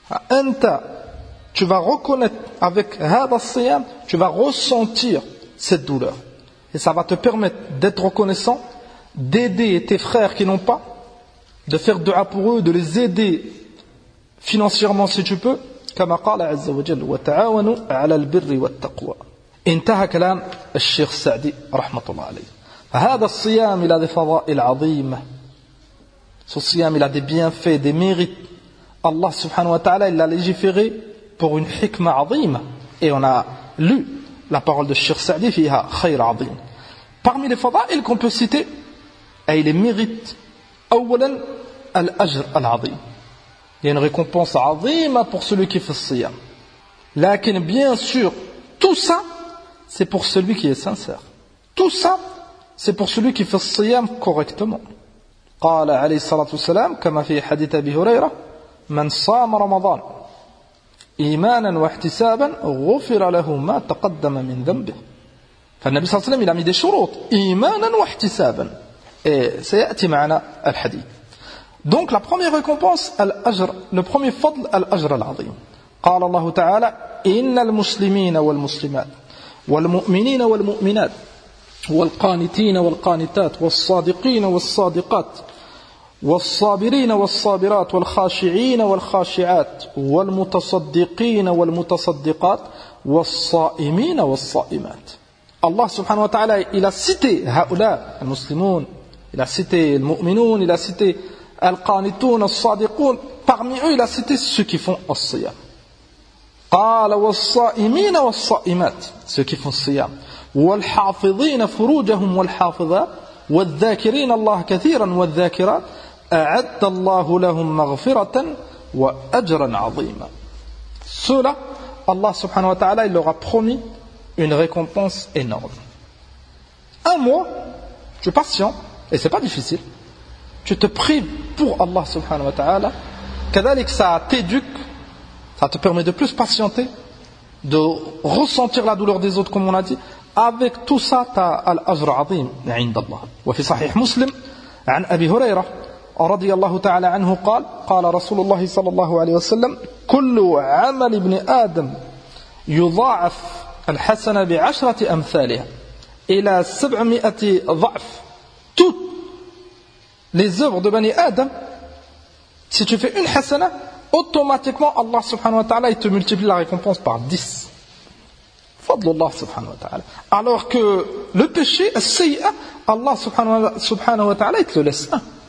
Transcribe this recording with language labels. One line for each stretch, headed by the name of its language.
Arabic: Anta,
French: tu vas reconnaître, avec hada siyam, tu vas ressentir cette douleur. Et ça va te permettre d'être reconnaissant, d'aider tes frères qui n'ont pas, de faire dua pour eux, de les aider financièrement si tu peux,
Arabic: كما قال عز وجل وتعاونوا على البر والتقوى. انتهى كلام الشيخ السعدي رحمة الله عليه. فهذا الصيام إلى ذي فضائل عظيمة.
French: Ce siyam, il a des bienfaits, des mérites. Allah
Arabic: subhanahu wa ta'ala,
French: il l'a légiféré pour une
Arabic: hikma azima.
French: Et on a lu la parole de Cheikh Sa'di,
Arabic: fiha khayr azim.
French: Parmi les fada'il qu'on peut citer, et les mérites,
Arabic: awwalan al-ajr al-azim.
French: Il y a une récompense azima pour celui qui fait le siyam.
Arabic: Lakin,
French: bien sûr, tout ça, c'est pour celui qui est sincère. Tout ça, c'est pour celui qui fait le siyam correctement.
Arabic: قال عليه الصلاة والسلام كما في حديث أبي هريرة من صام رمضان إيمانا واحتسابا غفر له ما تقدم من ذنبه. فالنبي صلى الله عليه وسلم لم يدي شروط إيمانا واحتسابا. سيأتي معنا الحديث.
French: Donc la première récompense الأجر, le premier
Arabic: فضل الأجر العظيم. قال الله تعالى إن المسلمين والمسلمات والمؤمنين والمؤمنات والقانتين والقانتات والصادقين والصادقات والصابرين والصابرات والخاشعين والخاشعات والمتصدقين والمتصدقات والصائمين والصائمات. الله سبحانه وتعالى إلى ستة هؤلاء المسلمون إلى ستة المؤمنون إلى ستة القانتون الصادقون
French: parmi eux
Arabic: إلى ستة
French: ceux qui font
Arabic: الصيام. قال والصائمين والصائمات
French: ceux qui font
Arabic: الصيام والحافظين فروجهم والحافظات والذاكرين الله كثيرا والذاكرات أعد الله لهم مغفرة وأجرا عظيما. سورة الله سبحانه وتعالى
French: il leur a promis une récompense énorme. Un mois, tu es patient, et c'est pas difficile, tu te prives pour Allah
Arabic: subhanahu wa ta'ala, كذلك
French: ça t'éduque, ça te permet de plus patienter, de ressentir la douleur des autres comme on a dit. Avec tout ça, tu as l'ajr azim
Arabic: عند الله. وفي صحيح مسلم عن أبي هريرة رضي الله تعالى عنه قال قال رسول الله صلى الله عليه وسلم كل عمل ابن آدم يضاعف الحسنة بعشرة أمثالها إلى 700 ضعف.
French: Toutes les œuvres de Bani Adam, si tu fais une حسنة, automatiquement Allah
Arabic: subhanahu wa ta'ala
French: il te multiplie la récompense par 10.
Arabic: Fadlullah subhanahu wa ta'ala.
French: Alors que le péché, Allah
Arabic: subhanahu wa ta'ala,
French: il te le laisse un.